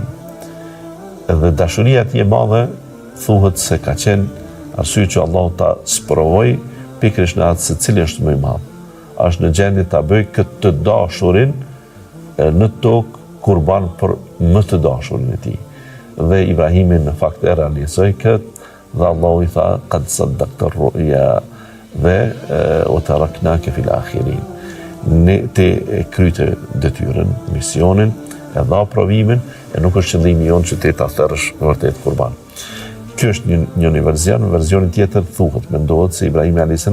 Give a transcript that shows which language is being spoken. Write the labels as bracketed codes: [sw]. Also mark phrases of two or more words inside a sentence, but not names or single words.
[sq] Edhe dashuria e tij e madhe thuhet se ka qenë arsye që Allahu ta sprovoi pikërisht në atë se cili është më i madh. Është në gjendje ta bëj këtë të dashurin në tokë kurban për më të dashurin e tij. Dhe Ibrahimi në fakt e realizoi këtë dhe Allahu i tha [ar] قد صدقت الرؤيا [sq] dhe o [ar] تركناك في الآخرين. [sq] Ne te kryte detyrën, misionin, e dha provimin, e nuk është qëllimi jonë që te ta thërësh vërtet kurban. Ky është një version, në versionin tjetër thuhet, mendohet se Ibrahimi a.s.